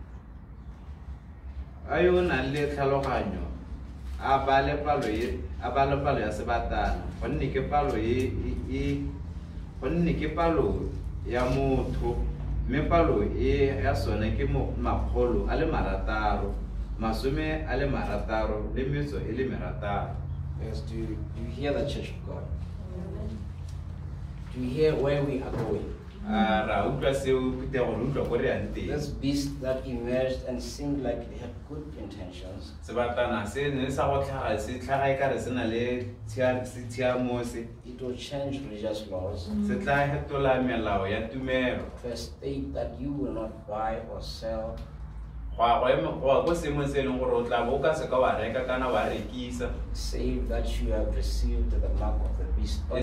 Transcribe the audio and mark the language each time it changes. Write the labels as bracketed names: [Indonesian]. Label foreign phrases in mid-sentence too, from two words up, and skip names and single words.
[Tswana] ayo na le tlhaloganyo a bale palo ya sebatana gonne ke palo ya motho me palo ya sone ke makgolo a le marataro masome a le marataro le metso e le merataro. [English] Yes, do you hear the church of God? Do you hear where we are going? This beast that emerged and seemed like they had good intentions. It will change religious laws to a state that you will not buy or sell, save that you have received the mark of the beast.